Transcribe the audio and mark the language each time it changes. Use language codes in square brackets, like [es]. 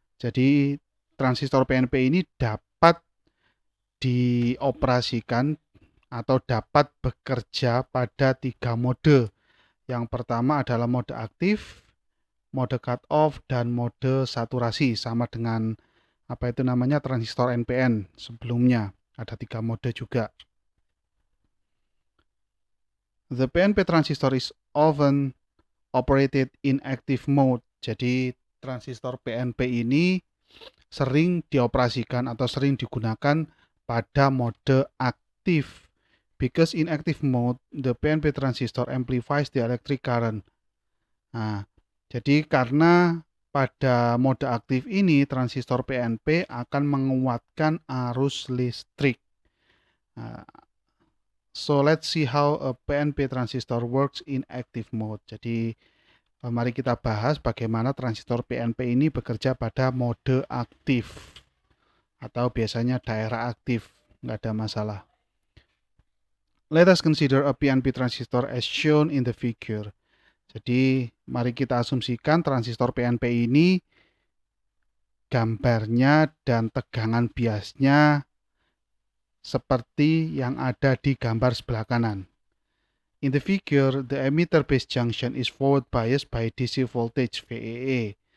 [id] Jadi transistor PNP ini dapat dioperasikan atau dapat bekerja pada 3 mode. Yang pertama adalah mode aktif, mode cut off, dan mode saturasi, sama dengan transistor NPN sebelumnya. Ada 3 mode juga. [en] The PNP transistor is often operated in active mode. [id] Jadi transistor PNP ini sering dioperasikan atau sering digunakan pada mode aktif. [en] Because in active mode, the PNP transistor amplifies the electric current. [id] Nah, jadi karena pada mode aktif ini transistor PNP akan menguatkan arus listrik. [en] So let's see how a PNP transistor works in active mode. [id] Jadi mari kita bahas bagaimana transistor PNP ini bekerja pada mode aktif atau biasanya daerah aktif, nggak ada masalah. [en] Let us consider a PNP transistor as shown in the figure. [id] Jadi mari kita asumsikan transistor PNP ini gambarnya dan tegangan biasnya seperti yang ada di gambar sebelah kanan. [en] In the figure, the emitter base junction is forward biased by DC voltage VEE.